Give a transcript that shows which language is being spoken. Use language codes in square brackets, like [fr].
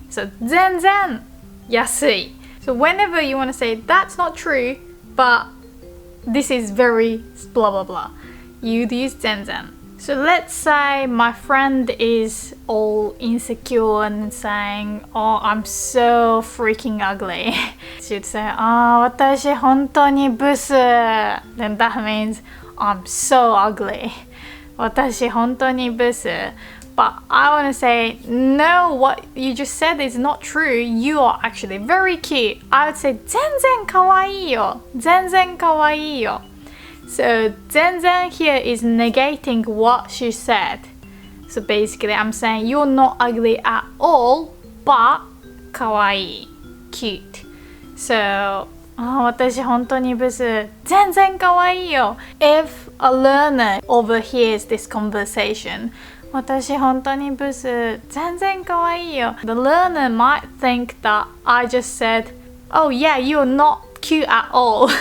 [en] So [ja] 全然安い [en] So whenever you want to say that's not true but this is very blah blah blah, you'd use 全然 So let's say my friend is all insecure and saying, oh, I'm so freaking ugly. She'd say, [ja] watashi hontou ni busu. [en] Then that means I'm so ugly. [ja] Watashi hontou ni busu. [en] But I want to say, no, what you just said is not true. You are actually very cute. I would say, [ja] 全然かわいいよ。全然かわいいよ。 [en] So 全然 here is negating what she said. So basically I'm saying you're not ugly at all, but かわいい cute. So [ja] 私本当にブス全然かわいいよ [en] If a learner overhears this conversation [ja] 私本当にブス全然かわいいよ [en] The learner might think that I just said, oh yeah, you're not cute at all.